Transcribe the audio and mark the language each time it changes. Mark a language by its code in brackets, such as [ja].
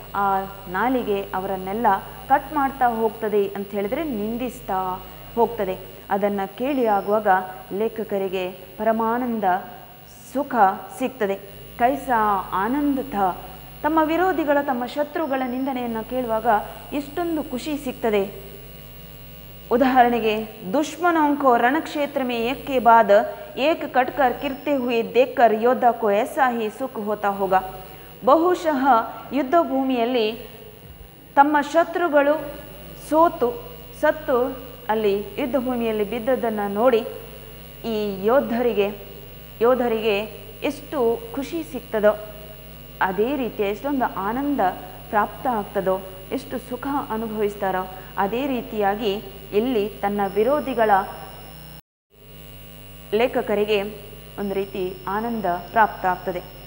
[kn] ಆ ನಾಲಿಗೆ ಅವರನ್ನೆಲ್ಲ ಕಟ್ ಮಾಡ್ತಾ ಹೋಗ್ತದೆ ಅಂತ ಹೇಳಿದ್ರೆ ನಿಂದಿಸ್ತಾ ಹೋಗ್ತದೆ. ಅದನ್ನು ಕೇಳಿ ಆಗುವಾಗ ಲೇಖಕರಿಗೆ ಪರಮಾನಂದ ಸುಖ ಸಿಗ್ತದೆ. [hi] ಕೈಸಾ ಆನಂದ ಥ. [kn] ತಮ್ಮ ವಿರೋಧಿಗಳ, ತಮ್ಮ ಶತ್ರುಗಳ ನಿಂದನೆಯನ್ನು ಕೇಳುವಾಗ ಎಷ್ಟೊಂದು ಖುಷಿ ಸಿಗ್ತದೆ. ಉದಾಹರಣೆಗೆ, [hi] दुश्मनों को रणक्षेत्र में एक के बाद एक कटकर गिरते हुए देखकर योद्धा को ऐसा ही सुख होता होगा. [kn] ಬಹುಶಃ ಯುದ್ಧ ಭೂಮಿಯಲ್ಲಿ ತಮ್ಮ ಶತ್ರುಗಳು ಸತ್ತು ಅಲ್ಲಿ ಯುದ್ಧ ಭೂಮಿಯಲ್ಲಿ ಬಿದ್ದದನ್ನು ನೋಡಿ ಈ ಯೋಧರಿಗೆ ಎಷ್ಟು ಖುಷಿ ಸಿಗ್ತದೋ, ಅದೇ ರೀತಿ ಎಷ್ಟೊಂದು ಆನಂದ ಪ್ರಾಪ್ತ ಆಗ್ತದೋ, ಎಷ್ಟು ಸುಖ ಅನುಭವಿಸ್ತಾರೋ ಅದೇ ರೀತಿಯಾಗಿ ಇಲ್ಲಿ ತನ್ನ ವಿರೋಧಿಗಳ ಲೇಖಕರಿಗೆ ಒಂದು ರೀತಿ ಆನಂದ ಪ್ರಾಪ್ತ ಆಗ್ತದೆ.